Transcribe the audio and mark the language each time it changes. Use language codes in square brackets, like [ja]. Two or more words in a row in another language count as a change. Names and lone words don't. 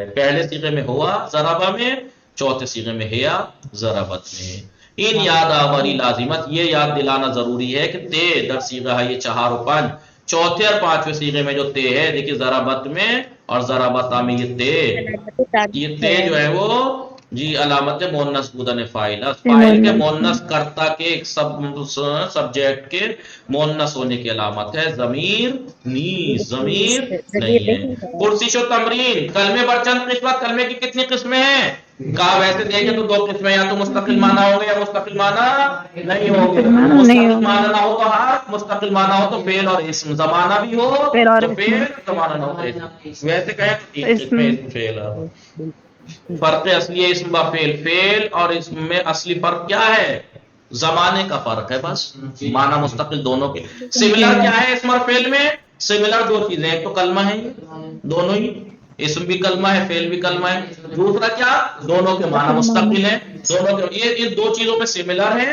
[ur] پہلے صیغے میں ہوا ضربہ میں, چوتھے صیغے میں ہیا ضربت میں. [fa] ان یاد آوری لازمت [ur] یہ یاد دلانا ضروری ہے کہ [fa] تے در صیغہ یہ 4 و 5 [ur] چوتھے اور 5ویں صیغے میں جو تے ہے, دیکھیے ضربت میں اور ضربتا میں یہ تے جو ہے وہ جی [fa] علامت مؤنث بودن فاعل [ur] کے مؤنث کرتا کے ایک سبجیکٹ کے مؤنث ہونے کی علامت ہے. ضمیر نہیں ہے. [fa] پرسش و تمرین کلمے پر چند قسمت. [ur] کلمے کی کتنی قسمیں ہیں؟ کہا ویسے دیکھیں تو دو قسمیں، یا تو مستقل معنی ہوگا یا مستقل معنی نہیں ہوگا۔ نہیں مستقل ہوگا۔ معنی نہ ہو تو حرف، مستقل معنی ہو تو فعل اور اسم، زمانہ بھی ہو فعل اور تو اسم۔ فعل، زمانہ نہ ہو تو اسم۔ ویسے کہیں تو تین قسمیں اسم فعل ہے۔ فرق اصلی ہے [fa] اسم با فعل، [ur] فعل اور اسم میں اصلی فرق کیا ہے؟ زمانے کا فرق ہے بس، معنی مستقل دونوں کے۔ سملر کیا ہے اسم اور فعل میں؟ سملر دو چیزیں، ایک تو کلمہ ہے، دونوں ہی، اسم بھی کلمہ ہے فعل بھی کلمہ ہے۔ دوسرا کیا؟ دونوں کے معنی مستقل ہیں، دونوں کے، یہ دو چیزوں میں سملر ہے۔